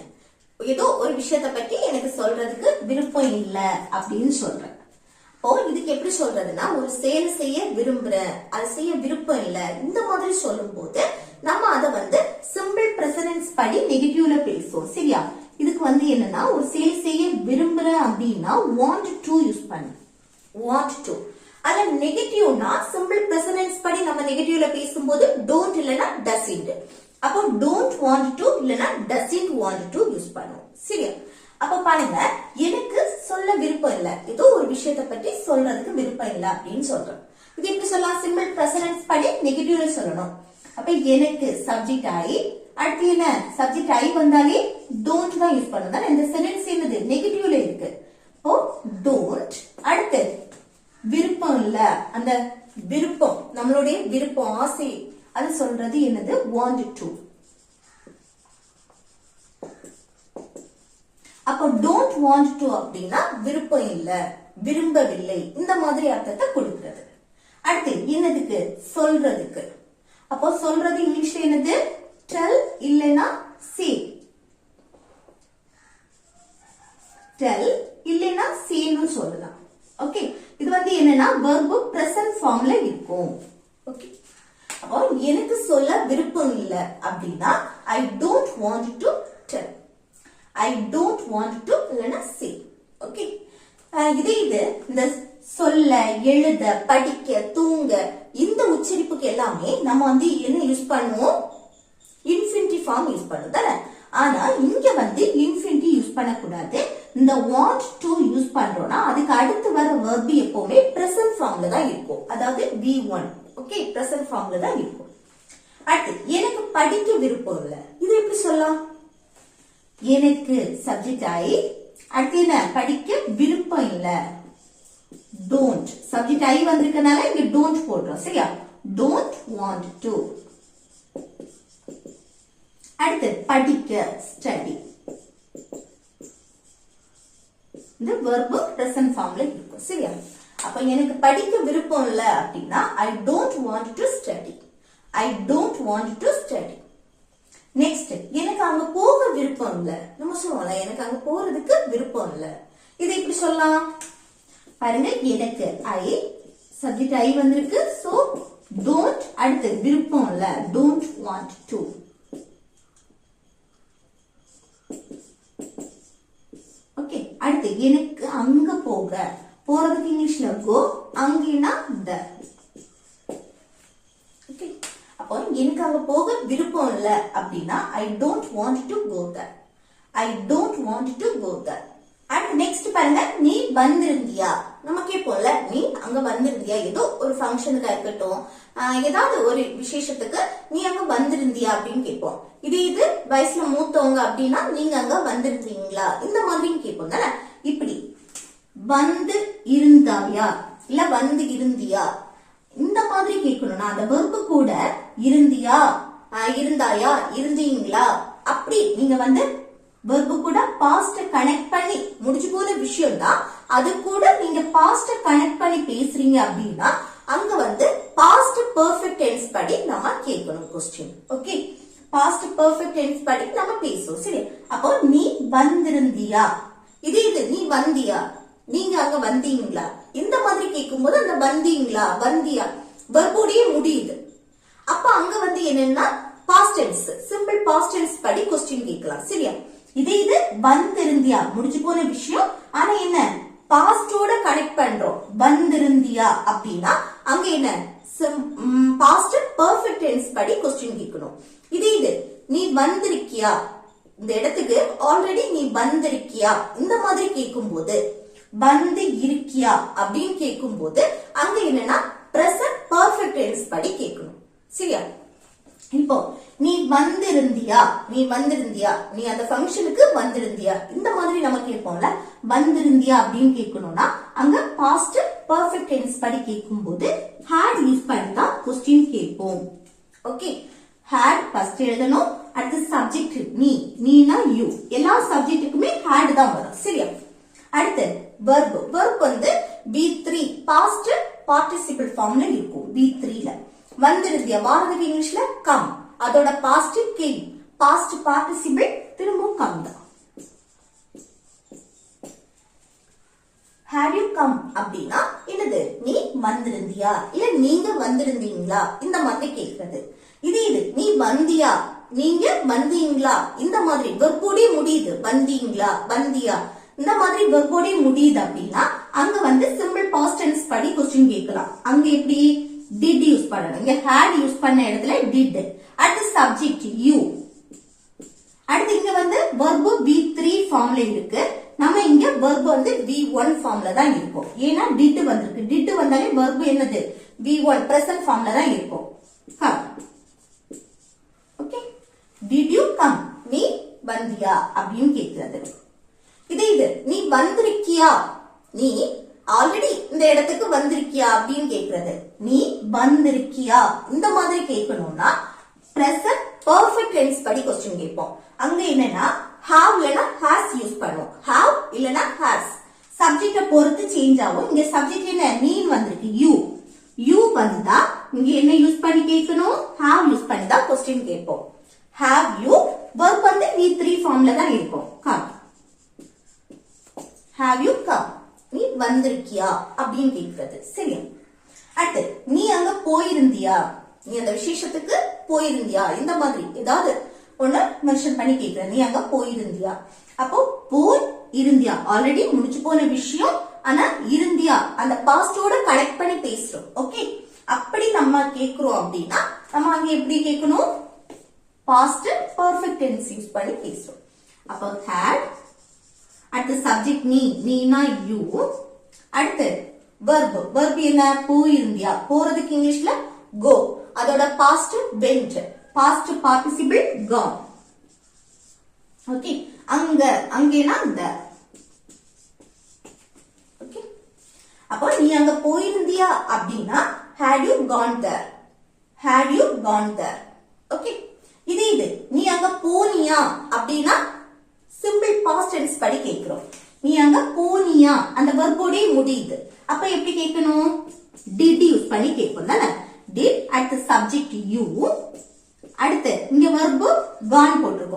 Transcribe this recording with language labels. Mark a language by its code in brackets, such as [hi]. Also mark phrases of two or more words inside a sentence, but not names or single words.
[ta] ஏதோ ஒரு விஷயத்தை பத்தி எனக்கு சொல்றதுக்கு விருப்பம் இல்ல அப்படின்னு சொல்றேன். அப்போ இதுக்கு எப்படி சொல்றதுன்னா ஒரு செயல் செய்ய விரும்புறேன், அது செய்ய விருப்பம் இல்ல, இந்த மாதிரி சொல்லும் போது நம்ம அதை வந்து [en] simple present [ta] படி நெகட்டிவ்ல பேசுவோம். சரியா? இதுக்கு வந்து என்னன்னா ஒரு செயல் செய்ய விரும்புறேன் அப்படின்னா [en] want to [ta] யூஸ் பண்ணு, [en] want to. [ta] அதுல நெகட்டிவ்னா [en] simple present [ta] படி நம்ம நெகட்டிவ்ல பேசும்போது don't இல்லனா doesn't. அப்போ [en] don't want to [ta] இல்லனா [en] doesn't want to [ta] யூஸ் பண்ணுவோம். சரியா? அப்ப பாருங்க, எனக்கு சொல்ல விருப்பம் இல்ல, ஏதோ ஒரு விஷயத்தை பற்றி சொல்றதுக்கு விருப்பம் இல்ல அப்படின்னு சொல்றோம். இது எப்படி சொல்லலாம்? [en] simple present [ta] படி நெகட்டிவ்ல சொல்லணும். அப்ப எனக்கு சப்ஜெக்ட் ஆயி அடுத்து என்ன? சப்ஜெக்ட் ஆயி வந்தாலே don't தான் யூஸ் பண்ணணும். இந்த சென்டென்ஸ் என்னது? நெகட்டிவ்ல இருக்கு. ஓ don't, அடுத்து விருப்பம் இல்ல, அந்த விருப்பம் நம்மளுடைய விருப்பம் ஆசை அது சொல்றது என்னது? [en] want to. [ta] அப்போ [en] don't want to [ta] அப்படின்னா விருப்பம் இல்ல, விரும்பவில்லை, இந்த மாதிரி அர்த்தத்தை கொடுக்கிறது. அடுத்து என்னதுக்கு? சொல்றதுக்கு. அப்போ சொல்றது இங்கிலீஷ்ல என்னது? tell இல்லனா say. tell இல்லனா say னு சொல்லலாம். ஓகே, இது வந்து என்னன்னா [en] verb present formல [ta] இருக்கும். ஓகே, அப்போ எனக்கு சொல்ல விருப்பம் இல்ல அப்படின்னா [en] I don't want to tell. I don't want to இல்லனா say. [ta] ஓகே, இது இந்த சொல்ல, எழுத, படிக்க, தூங்க இந்த உச்சரிப்புக்கு எல்லாமே நம்ம வந்து என்ன யூஸ் பண்ணுவோம்? [en] infinitive form [ta] யூஸ் பண்ணுவோம். ஆனா இங்க வந்து இன்ஃபினிட்டிவ் யூஸ் பண்ணக்கூடாது. இந்த [en] want to [ta] யூஸ் பண்றோம்னா அதுக்கு அடுத்து வர verb எப்பவுமே [en] present formல [ta] தான் இருக்கும். அதாவது V1. ஓகே, [en] present formல [ta] தான் இருக்கும். அடுத்து எனக்கு படிக்க விருப்பம் இல்ல, இது எப்படி சொல்லலாம்? எனக்கு சப்ஜெக்ட் ஆயி அடுத்து என்ன? படிக்க விருப்பம் இல்ல, don't. சப்ஜெக்ட் ஆயி வந்திருக்கனால இங்க don't போடுறோம். சரியா? [en] don't want to. [ta] அடுத்து படிக்க study. இந்த [en] verb present formல [ta] இருக்கும். சரியா? அப்ப எனக்கு படிக்க விருப்பம் இல்ல அப்படின்னா [en] I don't want to study. I don't want to study. [ta] நெக்ஸ்ட், எனக்கு அங்க போக விருப்பம் இல்ல. நம்ம சொல்லுவோம்ல, எனக்கு அங்க போறதுக்கு விருப்பம் இல்ல, இதை எப்படி சொல்லலாம்? பாருங்க, எனக்கு I சப்ஜெக்ட் I வந்திருக்கு. சோ don't, அடுத்து விருப்பம் இல்ல, [en] don't want to. [ta] ஓகே, அடுத்து எனக்கு அங்க போக, போறதுக்கு இங்கிலீஷ்ல go, அங்கனா the. ஓகே, அப்போ எனக்கு அங்க போக விருப்பம் இல்ல அப்படின்னா [en] I don't want to go there. I don't want to go there. [ta] அடுத்து நெக்ஸ்ட் பாருங்க, நீ வந்திருந்தியா. நம்ம கேட்போம்ல, நீ அங்க வந்திருந்தியா, ஏதோ ஒரு ஃபங்க்ஷனுக்கு இருக்கட்டும், ஏதாவது ஒரு விசேஷத்துக்கு நீ அங்க வந்திருந்தியா அப்படின்னு கேட்போம். இது வயசுல மூத்தவங்க அப்படின்னா நீங்க அங்க வந்திருந்தீங்களா, இந்த மாதிரி கேட்போம் தானே. இப்படி வந்து இருந்தாயா இல்ல வந்து இருந்தியா இந்த மாதிரி கேட்கணும்னா அந்த verb கூட இருந்தியா, இருந்தாயா, இருந்தீங்களா அப்படி நீங்க வந்து verb கூட [en] past connect [ta] பண்ணி முடிஞ்சு போன விஷயம் தான், அது கூட நீங்க [en] past connect [ta] பண்ணி பேசுறீங்க அப்படின்னா அங்க வந்து [en] past perfect tense [ta] படி நம்ம கேட்கணும் கொஸ்டின். ஓகே, [en] past perfect tense [ta] படி நம்ம பேசுவோம். சரி, அப்போ நீ வந்திருந்தியா, இது நீ வந்தியா, நீங்க அங்க வந்தீங்களா, இந்த மாதிரி கேட்கும்போது அந்த வந்தீங்களா, வந்தியா வெர்போடயே முடியுது. அப்ப அங்க வந்து என்னன்னா [en] past tense, simple past tense [ta] படி கொஸ்டின் கேட்கலாம். சரியா? இது வந்திருந்தியா முடிஞ்சு போன விஷயம், ஆனா என்ன பாஸ்டோட கனெக்ட் பண்றோம். வந்திருந்தியா அப்படின்னா அங்க என்ன [en] past perfect tense [ta] படி கொஸ்டின் கேட்கணும். இது நீ வந்திருக்கியா, இந்த இடத்துக்கு ஆல்ரெடி நீ வந்திருக்கியா இந்த மாதிரி கேட்கும்போது, வந்து இருக்கியா அப்படின்னு கேட்கும்போது அங்க என்னன்னா [en] present perfect tense [ta] படி கேட்கணும். சரியா? இப்போ நீ வந்திருந்தியா, நீ வந்திருந்தியா, நீ அந்த ஃபங்க்ஷனுக்கு வந்திருந்தியா இந்த மாதிரி நம்ம கேட்போம்ல, வந்திருந்தியா அப்படின்னு கேட்கணும்னா அங்க [en] past perfect tense [ta] படி கேட்கும்போது had யூஸ் பண்ணி தான் கொஸ்டின் கேட்போம். ஓகே, had ஃபர்ஸ்ட் எழுதணும், அடுத்து சப்ஜெக்ட் நீ, நீனா யூ, எல்லா சப்ஜெக்ட்டுக்குமே had தான் வரும். சரியா? அடுத்து verb வந்து [en] V3 past participle formல [ta] இருக்கும். V3 ல வந்திருந்தியா வாரதுக்கு இங்கிலீஷ்ல come, அதோட past came, [en] past participle [ta] திரும்ப come தான். [en] had you come அப்படின்னா என்னது? [ta] நீ வந்திருந்தியா இல்ல நீங்க வந்திருந்தீங்களா இந்த மாதிரி கேக்குறது. இது நீ வந்தியா, நீங்க வந்தீங்களா இந்த மாதிரி வெர்போடே முடியுது. வந்தீங்களா, வந்தியா இந்த மாதிரி வெர்போடே முடியுது அப்படின்னா அங்க வந்து [en] simple past tense [ta] படி கொஸ்டின் கேட்கலாம். அங்க எப்படி did யூஸ் பண்ணணும், இங்க had யூஸ் பண்ண இடத்துல did, அடுத்து சப்ஜெக்ட் யூ. அடுத்து இங்க வந்து [en] verb V3 form [ta] இருக்கு. நம்ம இங்க verb வந்து [en] V1 form [ta] தான் இருக்கும். ஏன்னா did வந்திருக்கு. did வந்தாலே verb என்னது? [en] V1 present form [ta] தான் இருக்கும். [en] come. ஓகே. did you come? [ta] நீ வந்தியா அப்படின்னு கேக்குறது. இது நீ வந்திருக்கியா? நீ ஆல்ரெடி இந்த இடத்துக்கு வந்திருக்கியா அப்படின்னு கேக்குறது. நீ வந்திருக்கியா இந்த மாதிரி கேட்கணும்னா [en] present perfect tense [ta] படி क्वेश्चन கேட்போம். அங்க என்னன்னா have இல்லனா has யூஸ் பண்ணுவோம். have இல்லனா has. சப்ஜெக்ட்ட பொறுத்து சேஞ்ச் ஆகும். இங்க சப்ஜெக்ட் என்ன? நீ வந்திருக்கு. you வந்தா இங்க என்ன யூஸ் பண்ணி கேட்கணும்? have யூஸ் பண்ணி தான் क्वेश्चन கேட்போம். [en] have you verb [ta] வந்து [en] V3 form [ta] தான் இருக்கும். [en] come. have you come? [ta] நீ வந்திருக்கியா அப்படின்னு கேக்குறது. சரியா? அடுத்து நீ அங்க போயிருந்தியா? நீ அந்த விசேஷத்துக்கு போயிருந்தியா? இந்த மாதிரி ஏதாவது ஒண்ணு மென்ஷன் பண்ணி கேக்குற. நீ அங்க போயிருந்தியா? அப்போ போய் இருந்தியா ஆல்ரெடி முடிச்சு போன விஷயம். ஆனா இருந்தியா அந்த பாஸ்டோட கனெக்ட் பண்ணி பேசுறோம். ஓகே. அப்படி நம்ம கேக்குறோம் அப்படின்னா நம்ம அங்க எப்படி கேட்கணும்? [en] past perfect tense [ta] யூஸ் பண்ணி பேசுறோம். அப்போ had. அடுத்து சப்ஜெக்ட் நீனா யூ. அடுத்து verb என்ன? போயிருந்தியா. போறதுக்கு இங்கிலீஷ்ல go. அதோட past went. [en] past participle gone. ஓகே. [ta] அங்கேனா there. ஓகே. அப்போ நீ அங்க போயிருந்தியா அப்படின்னா [en] had you gone there? had you gone there? [ta] ஓகே. இது நீ அங்க போனியா அப்படின்னா [en] simple past tense [ta] படி கேக்குறோம். நீ அங்க போனியா அந்த வெர்போடே முடியுது. அப்ப எப்படி கேட்கணும்? did யூஸ் பண்ணி கேட்போம் தானே? did. அடுத்து சப்ஜெக்ட் யூ. அடுத்து இங்க [en] verb gone [ta] போட்டிருக்கோம்.